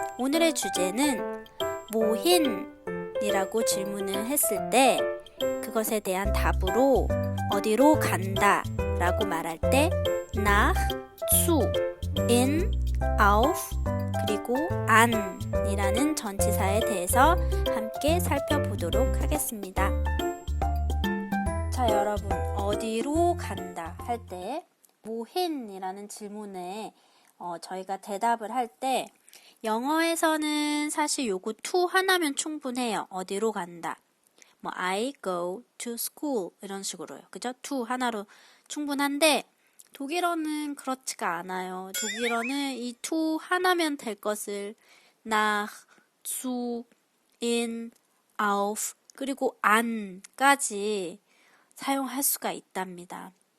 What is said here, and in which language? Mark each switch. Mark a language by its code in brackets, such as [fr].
[ko] 오늘의 주제는 wohin이라고 질문을 했을 때 그것에 대한 답으로 어디로 간다 라고 말할 때 nach, zu, in, auf, 그리고 an 이라는 전치사에 대해서 함께 살펴보도록 하겠습니다. 자, 여러분, 어디로 간다 할 때 wohin이라는 질문에 저희가 대답을 할 때 영어에서는 사실 요거 to 하나면 충분해요. 어디로 간다. [en] 뭐 I go to school [ko] 이런 식으로요. 그죠? to 하나로 충분한데 독일어는 그렇지가 않아요. 독일어는 이 to 하나면 될 것을 nach, zu, in, auf 그리고 an까지 사용할 수가 있답니다.